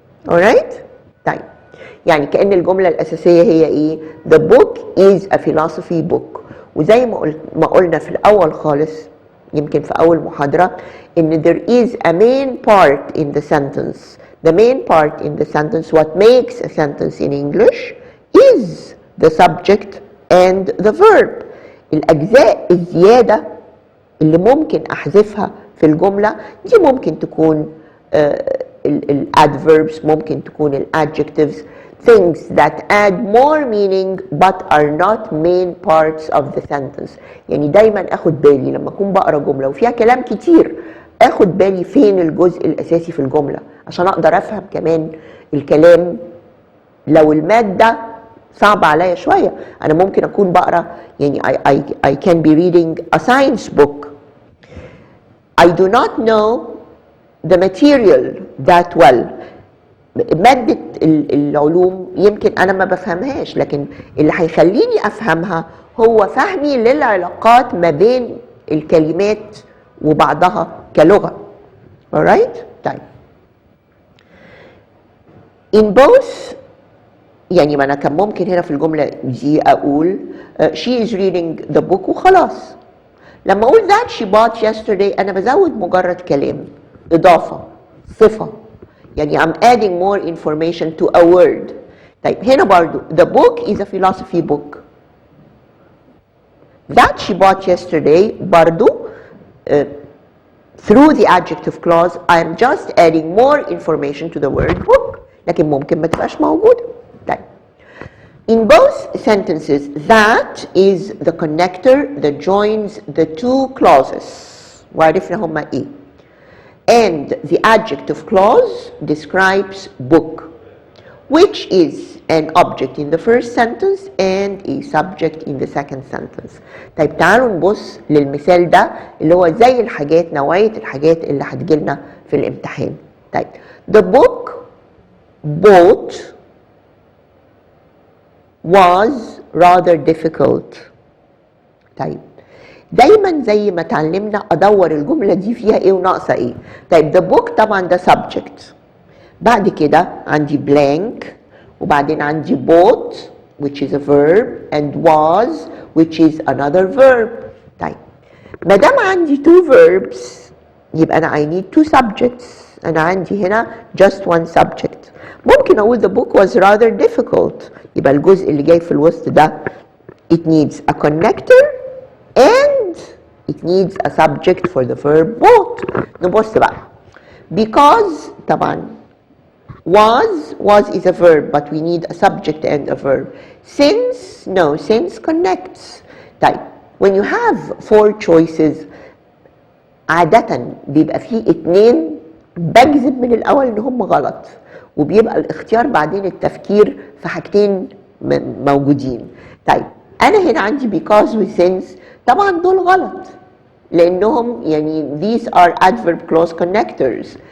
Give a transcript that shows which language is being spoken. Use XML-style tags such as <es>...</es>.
<ar>alright؟ طيب يعني كأن الجملة الأساسية هي إيه؟</ar> <en>The book is a philosophy book.</en> <ar>وزي ما قلنا في الأول خالص يمكن في أول محاضرة إن</ar> <en>there is a main part in the sentence. The main part in the sentence, what makes a sentence in English is the subject and the verb.</en> <ar>الأجزاء الزيادة اللي ممكن أحذفها في الجملة دي ممكن تكون الادverbs، ممكن تكون الادجectives،</ar> <en>things that add more meaning but are not main parts of the sentence.</en> <ar>يعني دايما اخد بالي لما اكون بقرا جمله وفيها كلام كتير، اخد بالي فين الجزء الاساسي في الجمله عشان اقدر افهم كمان الكلام. لو الماده صعب عليا شويه، انا ممكن اكون بقرا يعني</ar> <en>I can be reading a science book. I do not know the material that well.</en> <ar>مادة العلوم يمكن أنا ما بفهمهاش، لكن اللي هيخليني أفهمها هو فهمي للعلاقات ما بين الكلمات وبعضها كلغة. alright؟ طيب. in both، يعني ما أنا كان ممكن هنا في الجملة دي أقول</ar> <en>she is reading the book</en> <ar>وخلاص. لما أقول</ar> <en>that she bought yesterday</en> <ar>أنا بزود مجرد كلام، إضافة، صفة، يعني</ar> <en>I'm adding more information to a word.</en> <ar>طيب هنا برضو</ar> <en>the book is a philosophy book. that she bought yesterday برضو through the adjective clause I'm just adding more information to the word book،</en> <ar>لكن ممكن ما تبقاش موجودة.</ar> <en>طيب in both sentences that is the connector that joins the two clauses،</en> <ar>وعرفنا هما ايه.</ar> <en>and the adjective clause describes book, which is an object in the first sentence and a subject in the second sentence.</en> <ar>طيب تعالوا نبص للمثال ده اللي هو زي الحاجات، نوعية الحاجات اللي هتجيلنا في الامتحان.</ar> <en>طيب the book bought was rather difficult.</en> <ar>طيب دايما زي ما اتعلمنا ادور الجمله دي فيها ايه وناقصه ايه.</ar> <en>طيب the book طبعا ده subject،</en> <ar>بعد كده عندي</ar> <en>blank، وبعدين عندي bought which is a verb and was which is another verb.</en> <ar>طيب ما دام عندي</ar> <en>two verbs يبقى انا I need two subjects.</en> <ar>انا عندي هنا</ar> <en>just one subject. ممكن اقول the book was rather difficult،</en> <ar>يبقى الجزء اللي جاي في الوسط ده</ar> <en>it needs a connector and it needs a subject for the verb bought.</en> <ar>نبص بقى</ar> <en>because طبعا was is a verb but we need a subject and a verb. since no, since connects.</en> <ar>طيب</ar> <en>when you have four choices</en> <ar>عادة بيبقى فيه اتنين بجزم من الأول إن هم غلط، وبيبقى الاختيار بعدين التفكير في حاجتين موجودين. طيب أنا هنا عندي because و since طبعا دول غلط لأنهم يعني</ar> <en>these are adverb clause connectors.</en>